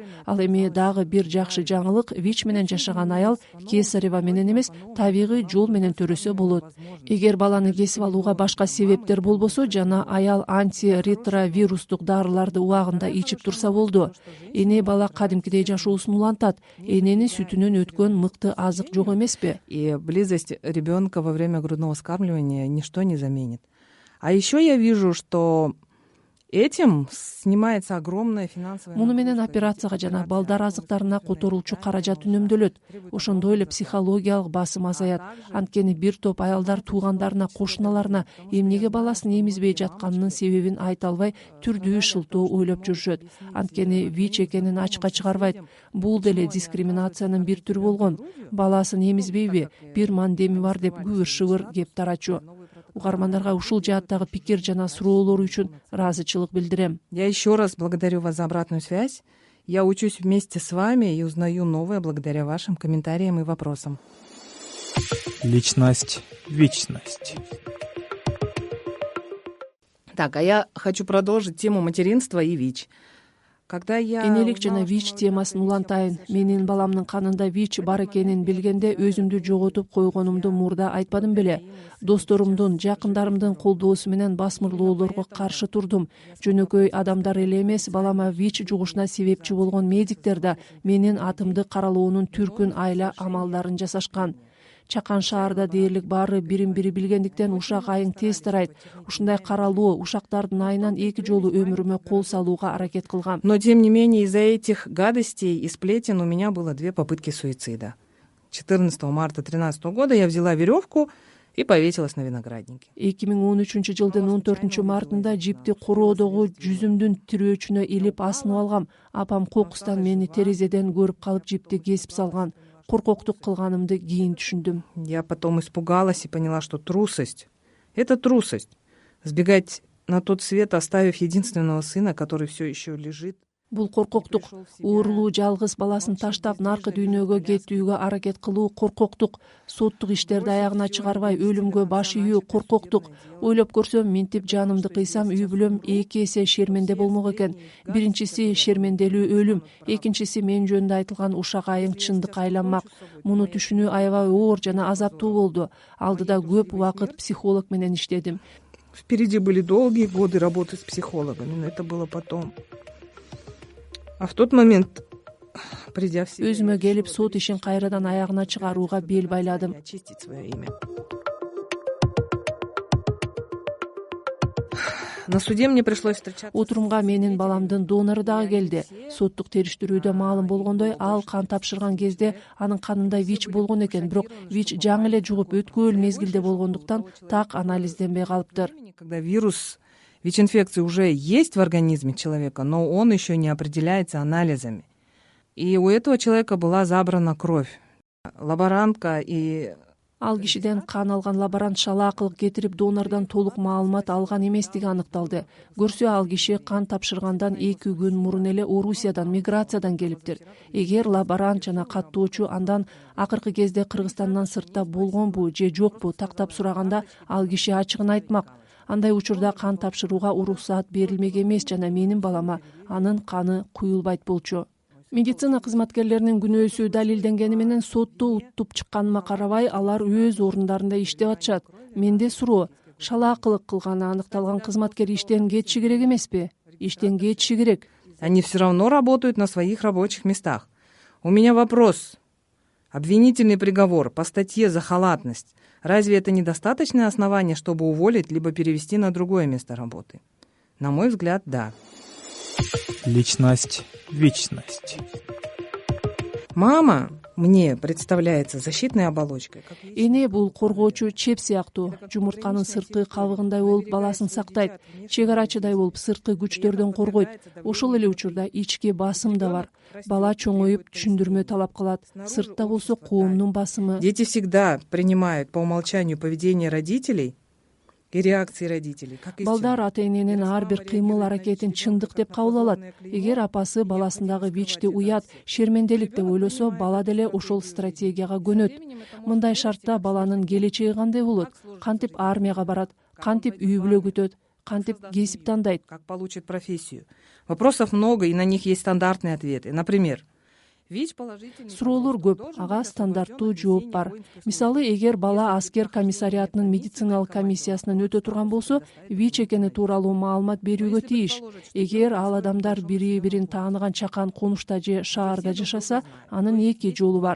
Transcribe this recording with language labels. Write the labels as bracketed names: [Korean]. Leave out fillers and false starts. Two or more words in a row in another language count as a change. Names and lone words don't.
[Kyrgyz] Ал эми дагы бир жакшы жаңылык: ВИЧ менен жашаган аял кесарева менен эмес, табигый жол менен төрөсө болот. Эгер баланы кесип алууга башка себептер болбосо жана аял антиретровирустук дарыларды убагында ичип турса болду. Эне бала кадимкидей жашоосун улантат. Эненин сүтүнөн өткөн мыкты азык жок эмеспи? [Russian] И близость ребенка во время грудного вскармливания ничто не заменит. А еще я вижу, что этим снимается огромная финансовая. [Kyrgyz] Муну менен операцияга жана балдар азыктарына которулчу каражат үнөмдөлөт. Ошондой эле психологиялык басым азаят. Анткени бир топ аялдар туугандарына, кошуналарына эмнеге баласын эмизбей жатканынын себебин айта албай түрдүү шылтоо ойлоп жүрүшөт. Анткени ВИЧ экенин ачыкка чыгарбайт. Бул деле дискриминациянын бир түрү болгон. Баласын эмизбейби, бир мандеми бар деп күбүр-шыбыр кеп тарачу. Угармандарга ушул жааттагы пикир жана суроолор үчүн ыраазычылык билдирем. [Russian] Я еще раз благодарю вас за обратную связь. Я учусь вместе с вами и узнаю новое благодаря вашим комментариям и вопросам. Личность Вичность. Так, а я хочу продолжить тему материнства и ВИЧ. [Kyrgyz] Энелик жана ВИЧ темасын улантайын. Менин баламдын канында ВИЧ бар экенин билгенде өзүмдү жоготуп койгонумду мурда айтпадым беле. Досторумдун, жакындарымдын колдоосу менен басмырлоолорго каршы турдум. Жөнөкөй адамдар эле эмес, балама ВИЧ жугушуна себепчи болгон медиктер да менин атымды каралоонун түркүн айла амалдарын жасашкан. Чакан шаарда дээрлик баары бирин-бири билгендиктен ушак айың тез тарайт. Ушундай каралуу ушактардын айынан 2 жолу өмүрүмө кол салууга аракет кылгам. [Russian] Но тем не менее из-за этих гадостей и сплетен у меня было 2 попытки суицида. 14 марта 2013 года я взяла веревку и повесилась на винограднике. [Kyrgyz] 2013 жылдын 14 мартында жипти короодогу жүзүмдүн тирөөчүнө илип асынып алгам. Апам кокустан мени терезеден көрүп калып жипти кесип салган. Коркоктук кылганымды кийин түшүндүм. [Russian] Я потом испугалась и поняла, что трусость — это трусость. Сбегать на тот свет, оставив единственного сына, который все еще лежит. [Kyrgyz] Бул коркоктук. Уурулуу жалгыз баласын таштап наркы дүйнөгө кетүүгө аракет кылуу коркоктук. Соттук иштерди аягына чыгарбай өлүмгө баш ийүү коркоктук. Ойлоп көрсөм, минтип жанымды кыйсам, үй бүлөм 2 эсе шерменде болмок экен. Биринчиси шерменделүү өлүм, экинчиси мен жөнүндө айтылган ушак айың чындыкка айланмак. Муну түшүнүү аябай оор жана азаптуу болду. Алдыда көп убакыт психолог менен иштедим. [Russian] Впереди были долгие годы работы с психологами, но это было потом. А в тот момент, придя в себя, [Kyrgyz] өзүмө келип сот ишин кайрадан аягына чыгарууга бел байладым. [Russian] Очистить свое имя. На суде мне пришлось встречаться. [Kyrgyz] Отурумга менин баламдын донору дагы келди. Соттук териштирүүдө маалым болгондой, ал кан тапшырган кезде анын канында ВИЧ болгон экен, бирок ВИЧ жаңы эле жугуп өткөөл мезгилде болгондуктан так анализденбей калыптыр. [Russian] Когда вирус ВИЧ-инфекция уже есть в организме человека, но он еще не определяется анализами. И у этого человека была забрана кровь. Лаборантка и... [Kyrgyz] Ал кишиден кан алган лаборант шалаакылык кетирип донордон толук маалымат алган эместиги аныкталды. Көрсө ал киши кан тапшыргандан 2 күн мурун эле Орусиядан миграциядан келиптир. Эгер лаборант жана каттоочу андан акыркы кезде Кыргызстандан сыртта болгонбу же жокпу тактап сураганда ал киши ачыгын айтмак. Андай учурда кан тапшырууга уруксаат берилмек эмес жана менин балама анын каны куюлбайт болчу. Медицина кызматкерлеринин күнөөсү далилденгени менен сотто уттуп чыкканыма карабай, алар өз орундарында иштеп атышат. Менде суроо, шалаакылык кылганы аныкталган кызматкер иштен кетиши керек эмеспи? Иштен кетиши керек. [Russian] Они все равно работают на своих рабочих местах. У меня вопрос. Обвинительный приговор по статье за халатность. Разве это недостаточное основание, чтобы уволить либо перевести на другое место работы? На мой взгляд, да. Личность, вечность. Мама мне представляется защитной оболочкой. [Kyrgyz] Эне бул коргоочу чеп сыяктуу, жумуртканын сырткы кабыгындай болуп баласын сактайт, чек-арачыдай болуп сырткы күчтөрдөн коргойт. Ошол эле учурда ички басым да бар. Бала чоңоюп түшүндүрмө талап кылат. Сыртта болсо коомдун басымы. [Russian] Дети всегда принимают по умолчанию поведение родителей и реакции родителей. [Kyrgyz] Балдар ата-эненин ар бир кыймыл-аракетин чындык деп кабыл алат. Эгер апасы баласындагы ВИЧти уят, шерменделик деп ойлосо, бала деле ошол стратегияга көнөт. Мындай шартта баланын келечеги кандай болот? Кантип армияга барат? Кантип үй бүлө күтөт? Кантип кесип тандайт? [Russian] Как получит профессию? Вопросов много, и на них есть стандартные ответы. Например, [Kyrgyz] суроолор көп, ага стандарттуу жооп бар. Мисалы, эгер бала аскер комиссариатынын медициналык комиссиясынан өтө турган болсо, ВИЧ экени тууралуу маалымат берүүгө тийиш. Эгер ал адамдар бири-бирин тааныган чакан конушта же шаарда жашаса, анын 2 жолу бар.